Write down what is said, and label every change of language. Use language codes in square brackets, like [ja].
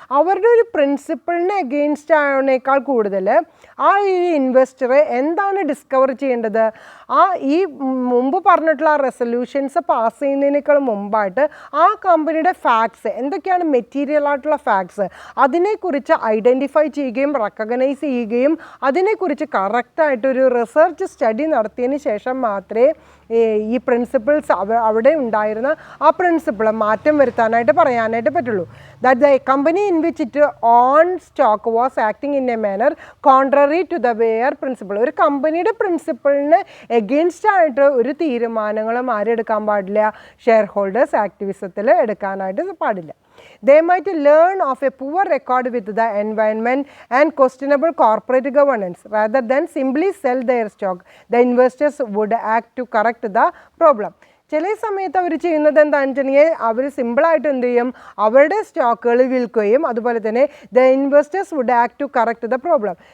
[ml] അവരുടെ ഒരു പ്രിൻസിപ്പിളിന് എഗെയിൻസ്റ്റ് ആയതിനേക്കാൾ കൂടുതൽ ആ ഈ ഇൻവെസ്റ്റർ എന്താണ് ഡിസ്കവർ ചെയ്യേണ്ടത്, ഈ മുമ്പ് പറഞ്ഞിട്ടുള്ള റെസൊല്യൂഷൻസ് പാസ് ചെയ്യുന്നതിനേക്കാൾ മുമ്പായിട്ട് ആ കമ്പനിയുടെ ഫാക്ട്സ് എന്തൊക്കെയാണ്, മെറ്റീരിയൽ ആയിട്ടുള്ള ഫാക്ട്സ്, അതിനെക്കുറിച്ച് ഐഡൻറ്റിഫൈ ചെയ്യുകയും റെക്കഗ്നൈസ് ചെയ്യുകയും അതിനെക്കുറിച്ച് കറക്റ്റായിട്ടൊരു റിസർച്ച് സ്റ്റഡി നടത്തിയതിന് ശേഷം മാത്രമേ ഈ പ്രിൻസിപ്പിൾസ് അവിടെ ഉണ്ടായിരുന്ന ആ പ്രിൻസിപ്പിൾ മാറ്റം വരുത്താനായിട്ട് പറയാനായിട്ട് പറ്റുള്ളൂ. [en] That the company in which it own stock was acting in a manner contrary to the where principle. [ml] ഒരു കമ്പനിയുടെ പ്രിൻസിപ്പിളിന് എഗെയിൻസ്റ്റ് ആയിട്ട് ഒരു തീരുമാനങ്ങളും ആരെടുക്കാൻ പാടില്ല, ഷെയർ ഹോൾഡേഴ്സ് ആക്ടിവിസത്തിൽ എടുക്കാനായിട്ട് പാടില്ല. [en] They might learn of a poor record with the environment and questionable corporate governance. Rather than simply sell their stock, the investors would act to correct the problem. [ml] ചില സമയത്ത് അവർ ചെയ്യുന്നത് എന്താണെന്ന് വെച്ചിട്ടുണ്ടെങ്കിൽ അവർ സിമ്പിളായിട്ട് എന്ത് ചെയ്യും, അവരുടെ സ്റ്റോക്കുകൾ വിൽക്കുകയും അതുപോലെ തന്നെ [en] The investors would act to correct the problem.